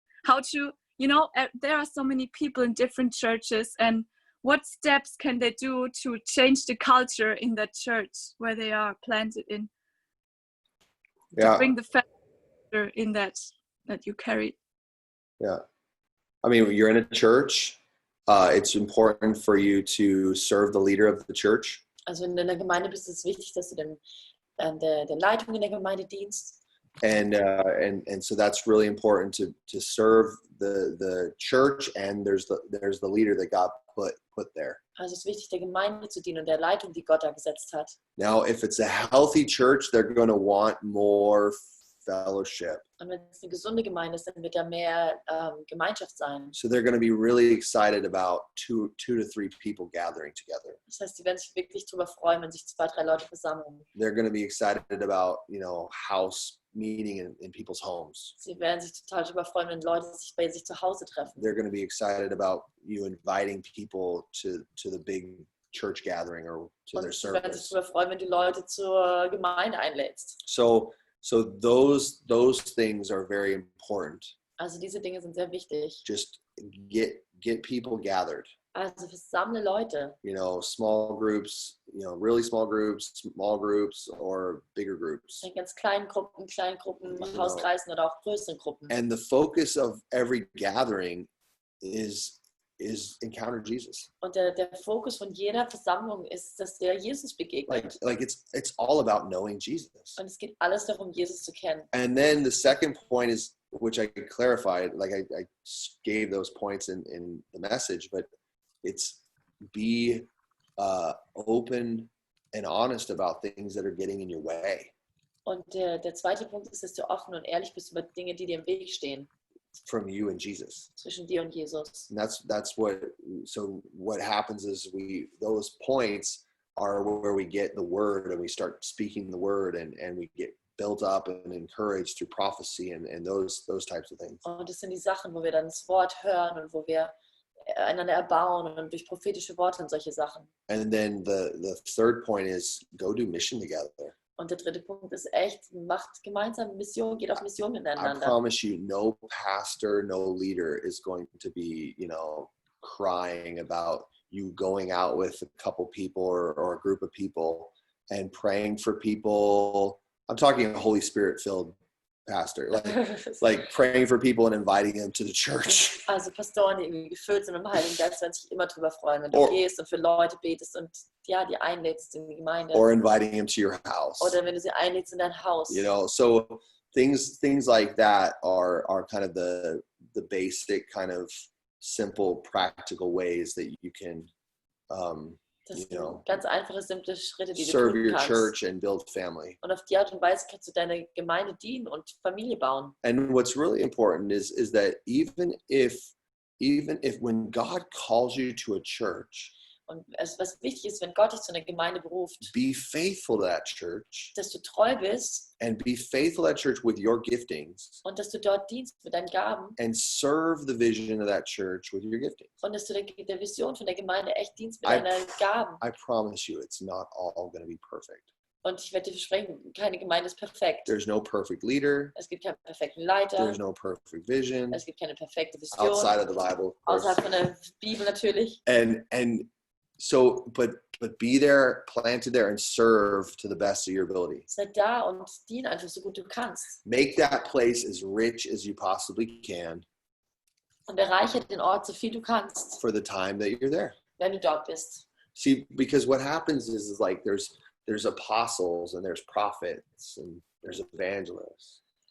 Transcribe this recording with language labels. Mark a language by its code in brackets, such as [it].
[en] How to, you know, there are so many people in different churches, and what steps can they do to change the culture in that church where they are planted in? Yeah. To bring the factor in that. that you carry. Yeah. I mean, you're in a church. It's important for you to serve the leader of the church. [de] Also wenn du in der Gemeinde bist, ist es wichtig, dass du der Leitung in der Gemeinde dienst. [en] And so that's really important to serve the church, and there's the leader that God put there. [de] Also es ist wichtig, der Gemeinde zu dienen und der Leitung, die Gott da gesetzt hat. [en] Now, if it's a healthy church, they're going to want more fellowship. [de] Und wenn es eine gesunde Gemeinde ist, dann wird da mehr Gemeinschaft sein. [en] So they're going to be really excited about two to three people gathering together. [de] Das heißt, die werden sich wirklich darüber freuen, wenn sich 2, 3 Leute versammeln. [en] They're going to be excited about, house meeting in people's homes. [de] Sie werden sich total darüber freuen, wenn Leute sich bei sich zu Hause treffen. [en] They're going to be excited about you inviting people to the big church gathering or to their [de] Sie werden sich [en] service. [de] darüber freuen, wenn du Leute zur Gemeinde einlädst. [en] So those things are very important. [de] Also diese Dinge sind sehr wichtig. [en] Just get people gathered. [de] Also versammle Leute. [en] Small groups, really small groups or bigger groups. [de] In ganz kleinen Gruppen, Hauskreisen oder auch größeren Gruppen. [en] And the focus of every gathering is encounter Jesus. [de] Und der Fokus von jeder Versammlung ist, dass der Jesus begegnet. [en] Like it's all about knowing Jesus. [de] Und es geht alles darum, Jesus zu kennen. [en] And then the second point is, which I clarified, like I gave those points in the message, but it's be open and honest about things that are getting in your way. [de] Und der zweite Punkt ist, dass du offen und ehrlich bist über Dinge, die dir im Weg stehen. [en] From you and Jesus. [de] Zwischen dir und Jesus. [en] And that's what happens is those points are where we get the word and we start speaking the word and we get built up and encouraged through prophecy and those types of things. [de] Und das sind die Sachen, wo wir dann das Wort hören und wo wir einander erbauen und durch prophetische Worte und solche Sachen. [en] And then the third point is go do mission together. [de] Und der dritte Punkt ist echt, macht gemeinsam Mission, geht auf Mission [en] I [de] miteinander. [en] promise you, no pastor, no leader is going to be, crying about you going out with a couple people or a group of people and praying for people. I'm talking a Holy Spirit filled pastor, like praying for people and inviting them to the church. [de] Also Pastoren, die irgendwie gefüllt sind mit dem Heiligen Geist, werden sich immer drüber freuen, wenn du gehst und für Leute betest und die einlädst in die Gemeinde. [en] Or inviting them to your house. [de] Oder wenn du sie einlädst in dein Haus. [en] So things like that are kind of the basic kind of simple practical ways that you can [de] Das sind ganz einfache, simple Schritte, die du [en] serve [de] tun [en] your [de] kannst. [en] church and build family. [de] Und auf die Art und Weise kannst du deine Gemeinde dienen und Familie bauen. [en] And what's really important is that even if when God calls you to a church, [de] Und was wichtig ist, wenn Gott dich zu einer Gemeinde beruft, [en] be faithful to that church [de] dass du treu bist [en] and be faithful to that church with your giftings [de] und dass du dort dienst mit deinen Gaben [en] and serve the vision of that church with your giftings. [de] und dass du der Vision von der Gemeinde echt dienst mit deinen Gaben. [en] I promise you, it's not all going to be perfect. [de] Und ich werde dir versprechen, keine Gemeinde ist perfekt. [en] There's no perfect leader. [de] Es gibt keinen perfekten Leiter. [en] There's no perfect vision [de] Es gibt keine perfekte Vision. [en] outside of the Bible, of course. [de] Außerhalb von der Bibel natürlich. [en] And so, but be there, planted there, and serve to the best of your ability. [de] Sei da und dien einfach so gut du kannst. [en] Make that place as rich as you possibly can [de] Und erreiche den Ort so viel du kannst, [en] for the time that you're there. [de] wenn du dort bist. [en] See, because what happens is like there's apostles and there's prophets and there's evangelists.